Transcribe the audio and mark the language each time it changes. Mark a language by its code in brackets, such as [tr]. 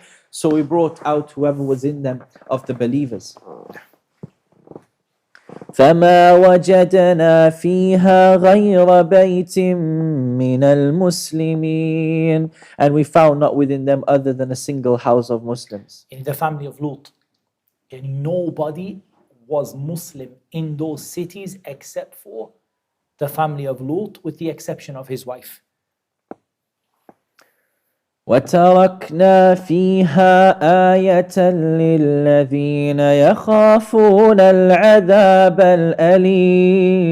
[en] So we brought out whoever was in them of the believers. [ar] فما وجدنا فيها غير بيت من المسلمين. [en] And we found not within them other than a single house of Muslims. In the family of Lut, and nobody was Muslim in those cities except for the family of Lut, with the exception of his wife. [ar] وتركنا فيها آية للذين يخافون العذاب الأليم.